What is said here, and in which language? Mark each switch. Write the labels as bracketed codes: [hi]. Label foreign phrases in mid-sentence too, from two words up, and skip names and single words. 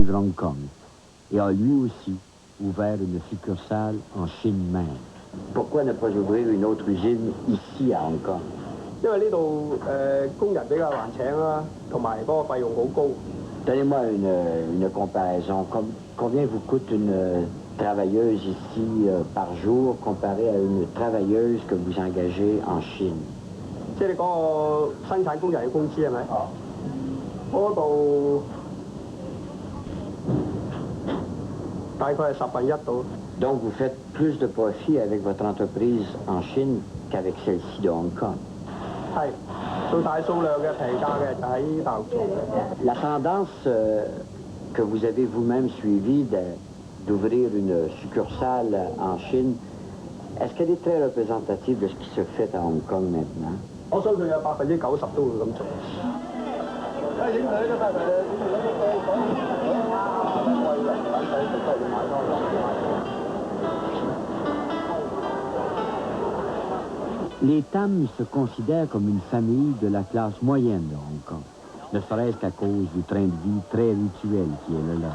[fr] de Hong Kong et a lui aussi ouvert une succursale en Chine même. Pourquoi ne pas ouvrir une autre usine ici à Hong Kong? [yue] 因為呢度工人比較難請啦，同埋嗰個費用好高。 [fr] Donnez-moi une comparaison. Combien vous coûte une travailleuse ici par jour comparée à une travailleuse que vous engagez en Chine? [yue] 即係你講個生產工人嘅工資係咪？嗰度大概係1/10到。 [fr] Donc vous faites plus de profit avec votre entreprise en Chine qu'avec celle-ci de Hong Kong. [yue] 係做大數量嘅平價嘅就喺大陸做。 [fr] La tendance que vous avez vous-même suivie d'ouvrir une succursale en Chine, est-ce qu'elle est très représentative de ce qui se fait à Hong Kong maintenant? [yue] 我相信有90%都會咁做。 [fr] Les Tam se considèrent comme une famille de la classe moyenne de Hong Kong, ne serait-ce qu'à cause du train de vie très rituel qui est le leur.